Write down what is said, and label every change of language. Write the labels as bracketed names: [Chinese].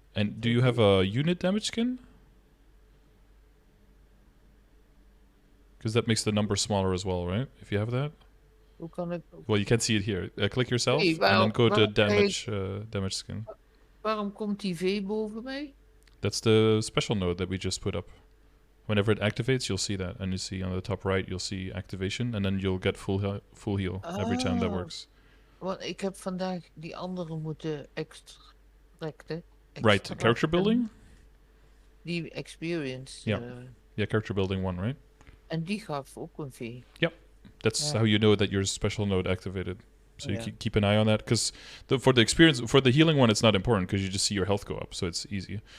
[English] And do you have a unit damage skin? Because that makes the number smaller as well, right? If you have that. [Dutch] Hoe kan ik... [English] Well, you can't see it here. Click yourself Hey, and then go to damage skin. [Dutch] Waarom komt die V boven mij? [English] That's the special node that we just put up. Whenever it activates, you'll see that. And you see on the top right, you'll see activation. And then you'll get full heal every time that works. [Dutch] Want ik heb vandaag die andere moeten extracten. [English] Right, character building? [Dutch] Die experience. [English] Yeah. Yeah, character building 1, right? [Dutch] En die gaf ook een V. [English] Yep. That's how you know that your special node activated. So you keep an eye on that, because for the experience, for the healing one, it's not important because you just see your health go up, so it's easy.